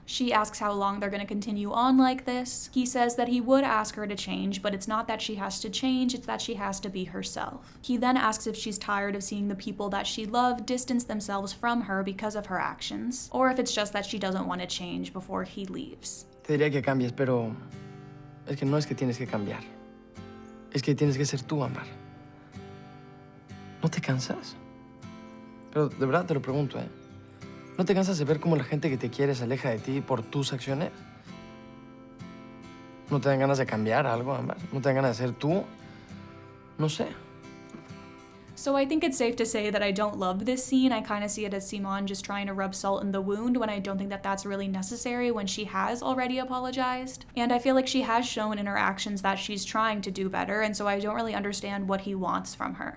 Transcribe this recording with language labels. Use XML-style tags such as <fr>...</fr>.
<en>She asks how long they're going to continue on like this. He says that he would ask her to change, but it's not that she has to change, it's that she has to be herself. He then asks if she's tired of seeing the people that she loved distance themselves from her because of her actions, or if it's just that she doesn't want to change before he leaves.</en> <es>Te diría que cambies, pero es que no es que tienes que cambiar. Es que tienes que ser tú, Ámbar. ¿No te cansas? Pero de verdad te lo pregunto, ¿eh? ¿No te cansas de ver cómo la gente que te quiere se aleja de ti por tus acciones? ¿No te dan ganas de cambiar algo, Ámbar? ¿No te dan ganas de ser tú? No sé.</es> <en>So I think it's safe to say that I don't love this scene. I kind of see it as Simón just trying to rub salt in the wound when I don't think that that's really necessary when she has already apologized. And I feel like she has shown in her actions that she's trying to do better, and so I don't really understand what he wants from her.</en>